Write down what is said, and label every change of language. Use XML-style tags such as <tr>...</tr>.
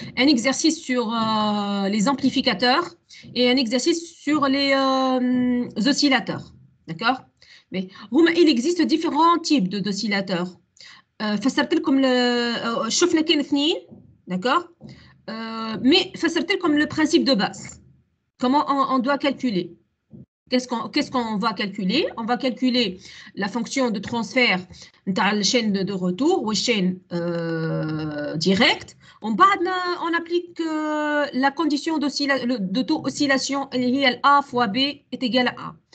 <fr>Un exercice sur les amplificateurs et un exercice sur les oscillateurs. D'accord? Mais il existe différents types d'oscillateurs.</fr> <ar>فسرت لكم شفنا كاين 2 d'accord?</ar> <fr>Mais</fr> <ar>فسرت لكم</ar> <fr>le principe de base. Comment on doit calculer? Qu'est-ce qu'on va calculer? On va calculer la fonction de transfert de la chaîne de retour ou chaîne directe. On applique la condition de taux oscillation, A fois B est égal à A.</fr>